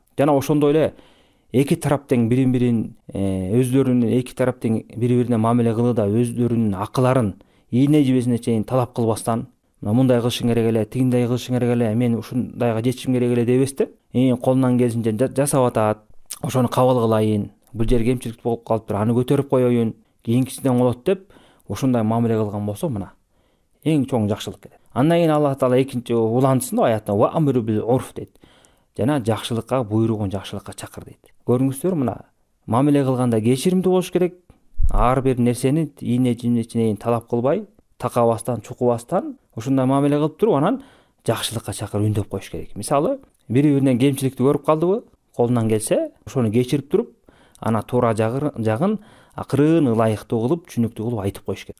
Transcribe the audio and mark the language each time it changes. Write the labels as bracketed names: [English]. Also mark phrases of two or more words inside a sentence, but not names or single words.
[Kyrgyz] Жана ошондой эле эки тарап тең бири-бирин бири-бирине мамиле кылууда өздөрүнүн акыларын ийне жибесине чейин талап кылбастан, мындай кылышың керек эле, тигиндей кылышың керек эле, мен ушундайга жетишим керек эле дебестен, колунан келишинче жасап атат. Ошону кабыл кылайын, бул жер кемчилик болуп калыптыр, аны көтөрүп коеюн, кийинкисинен болот деп ушундай мамиле кылган болсо, мына эң чоң жакшылык келет. Андан кийин Аллах Таала экинчи уландысында аятта [Arabic] وأمر بالعرف [Kyrgyz] дейт. Жана жакшылыкка буйругун жакшылыкка чакыр дейт. Көрүңүздөр, мына мамиле кылганда кечиримдүү болуш керек. Ар бир нерсени ийне жибине чейин талап кылбай, такабастан, чукубастан ушундай мамиле кылып туруп, анан жакшылыкка чакыр үндөп коюш керек. Мисалы, бири-биринен кемчиликти көрүп калдыбы, колунан келсе, ошону кечирип туруп, ана туура жагын акырын, ылайыктуу кылып, түшүнүктүү кылып айтып коюш керек.